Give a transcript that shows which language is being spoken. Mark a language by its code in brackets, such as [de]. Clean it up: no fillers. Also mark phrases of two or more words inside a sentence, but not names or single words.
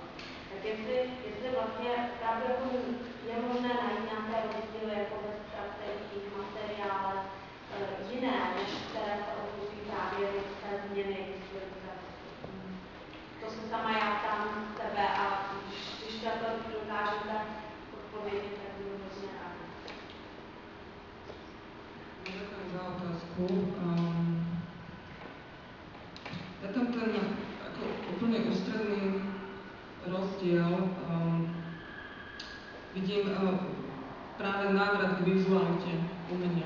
[cs] Tak jestli vlastně opravdu je možné najít nějaké rozdíly jako ve strategiích, materiálech, jiné, než které se odvozují právě od té změny historické. To se sama já ptám sebe a když to dokážete odpovědět, tak budu hrozně ráda. [sk] Ďakujem za otázku. Ja tam ten ako úplne ústredný rozdiel vidím práve návrat k vizualite umenia.